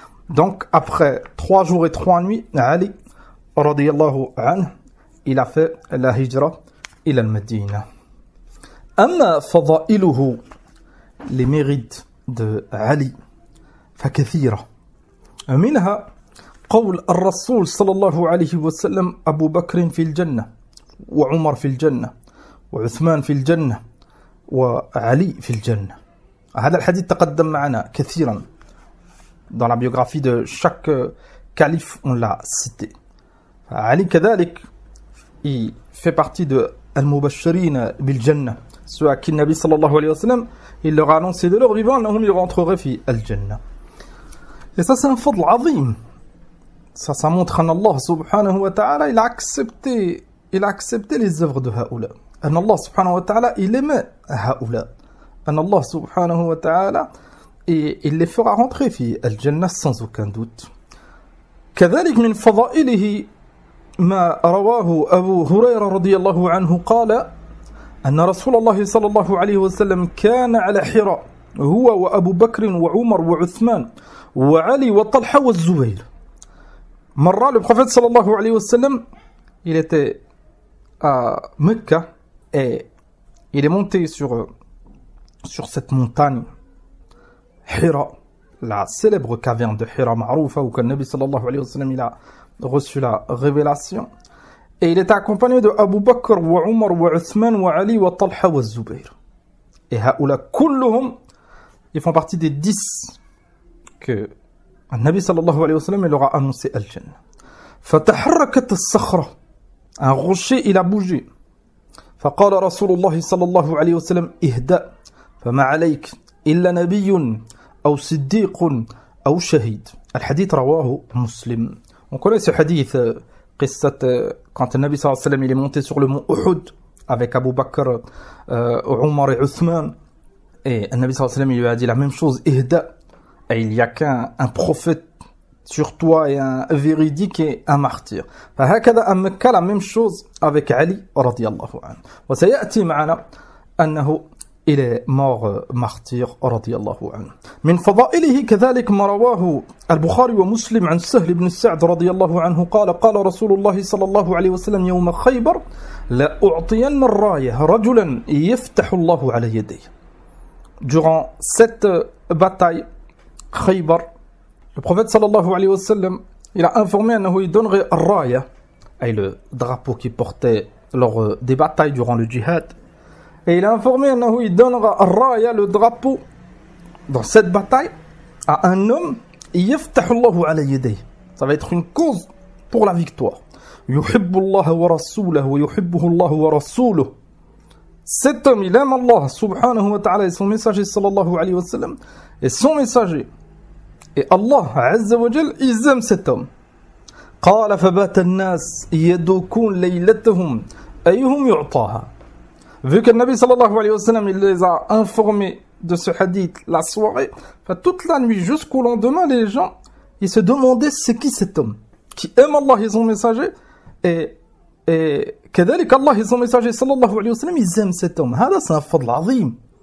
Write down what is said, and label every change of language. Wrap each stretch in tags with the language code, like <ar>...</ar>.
<fr>Donc après 3 jours et 3 nuits, Ali radiyallahu anhu il a fait la hijra إلى المدينة.</fr> <ar>أما فضائله</ar> <fr>les mérites de Ali فكثيرة.</fr> <ar>منها قول الرسول صلى الله عليه وسلم أبو بكر في الجنة وعمر في الجنة وعثمان في الجنة وعلي في الجنة. هذا الحديث تقدم معنا كثيرا</ar> <fr>dans la biographie de chaque calife on l'a cité. Ali كذلك il fait partie de al-mubashirin bil jannah, ceux à qui le Nabi sallallahu alayhi wa sallam il leur a annoncé de leur vivant annahum ils rentreraient fi al-jannah. Et ça c'est un fadl azim. Ça montre qu'Allah subhanahu wa ta'ala il a accepté les œuvres de haoula. Allah subhanahu wa ta'ala il aimait haoula. Allah subhanahu wa ta'ala il les fera rentrer fi al-jannah sans aucun doute.</fr> <ar>كذلك من فضائله ما رواه أبو هريرة رضي الله عنه قال أن رسول الله صلى الله عليه وسلم كان على حراء هو وأبو بكر وعمر وعثمان وعلي وطلحة والزبير.</ar> <fr>مرة le prophète صلى الله عليه وسلم il était à Mecca et il est monté sur cette montagne Hira, la célèbre caverne de Hira Ma'roufa où le Nabi sallallahu alayhi wa sallam il a reçu la révélation et il était accompagné de Abu Bakr wa Umar wa Uthman wa Ali wa Talha wa Zubayr. Et haoula kulluhum ils font partie des 10 que le Nabi sallallahu alayhi wa sallam il leur a annoncé al-Jannah.</fr> <ar>Fataharrakat as-sakhra,</ar> <fr>un rocher il a bougé.</fr> <ar>فقال رسول الله صلى الله عليه وسلم اهدأ فما عليك إلا نبي أو صديق أو شهيد. الحديث رواه مسلم.</ar> <fr>On connaît ce hadith, quand le Nabi sallallahu alayhi wa sallam il est monté sur le mont Uhud avec Abu Bakr, Omar et Uthman, et le Nabi sallallahu alayhi wa sallam il lui a dit la même chose, ihda, et il n'y a qu'un prophète sur toi et un véridique et un martyr. فهكذا à Mecca la même chose avec Ali radiyallahu anhu. وسيأتي معنا أنه il est mort martyr radiyallahu anhu.</fr> <ar>من فضائله كذلك ما رواه البخاري ومسلم عن سهل بن سعد رضي الله عنه قال قال رسول الله صلى الله عليه وسلم يوم خيبر لا أعطين الراية رجلا يفتح الله على يديه.</ar> <fr>Durant cette bataille Khaybar, le prophète sallallahu alayhi wa sallam, il a informé أنه il donnerait الراية, et le drapeau qui portait lors des batailles durant le djihad. Et il a informé أنه il donnera الراية, le drapeau, dans cette bataille, à un homme,</fr> <ar>يفتح الله على يديه.</ar> <fr>Ça va être une cause pour la victoire.</fr> <ar>يحب الله ورسوله ويحبه الله ورسوله.</ar> <fr>Cet homme, il aime Allah subhanahu wa ta'ala et son messager sallallahu alayhi wa sallam, et son messager. Et Allah azza wa jal, ils aiment cet homme.</fr> <ar>قال فبات الناس يدوكون ليلتهم أيهم يعطاها.</ar> <fr>Vu que le Nabi sallallahu alayhi wa sallam, il les a informés de ce hadith la soirée, toute la nuit jusqu'au lendemain, les gens, ils se demandaient c'est qui cet homme qui aime Allah et son messager, et كذلك Allah et son messager sallallahu alayhi wa sallam, ils aiment cet homme. هذا c'est un fadl azim.</fr>